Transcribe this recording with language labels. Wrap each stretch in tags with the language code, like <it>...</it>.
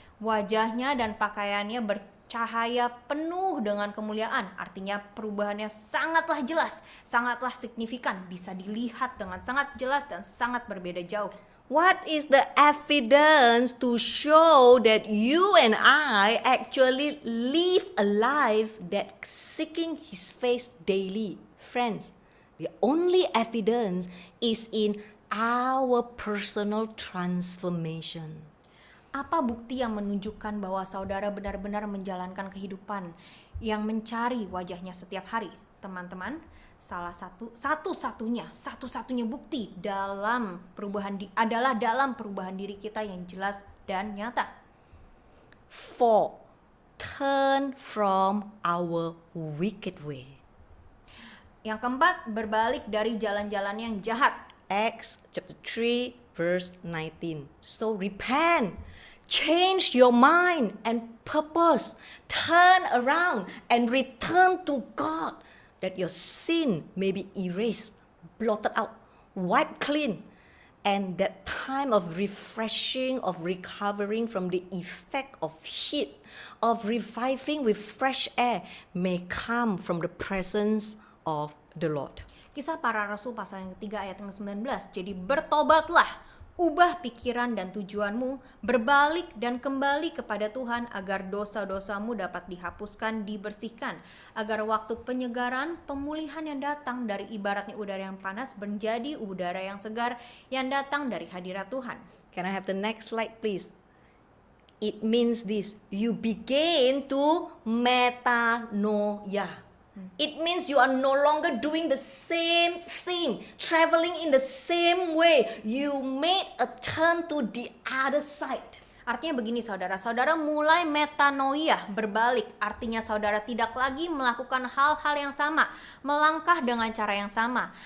<id>Wajahnya dan pakaiannya cahaya penuh dengan kemuliaan, artinya perubahannya sangatlah jelas, sangatlah signifikan, bisa dilihat dengan sangat jelas dan sangat berbeda jauh.</id> <en>What is the evidence to show that you and I actually live a life that seeking His face daily? Friends, the only evidence is in our personal transformation.</en> <id>Apa bukti yang menunjukkan bahwa saudara benar-benar menjalankan kehidupan yang mencari wajahnya setiap hari? Teman-teman, satu-satunya bukti dalam adalah dalam perubahan diri kita yang jelas dan nyata.</id> <en>4. Turn from our wicked way.</en> <id>Yang keempat, berbalik dari jalan-jalan yang jahat.</id> <en>Acts chapter 3 verse 19. So repent, change your mind and purpose, turn around and return to God, that your sin may be erased, blotted out, wiped clean, and that time of refreshing, of recovering from the effect of heat, of reviving with fresh air may come from the presence of the Lord.</en> <id>Kisah Para Rasul pasal yang ketiga ayat yang ke-19. Jadi bertobatlah, ubah pikiran dan tujuanmu, berbalik dan kembali kepada Tuhan agar dosa-dosamu dapat dihapuskan, dibersihkan, agar waktu penyegaran, pemulihan yang datang dari ibaratnya udara yang panas menjadi udara yang segar yang datang dari hadirat Tuhan.</id> <en>Can I have the next slide, please? It means this: you begin to metanoia. It means you are no longer doing the same thing, traveling in the same way. You made a turn to the other side.</en> <id>Artinya begini saudara, saudara mulai metanoia, berbalik. Artinya saudara tidak lagi melakukan hal-hal yang sama, melangkah dengan cara yang sama.</id>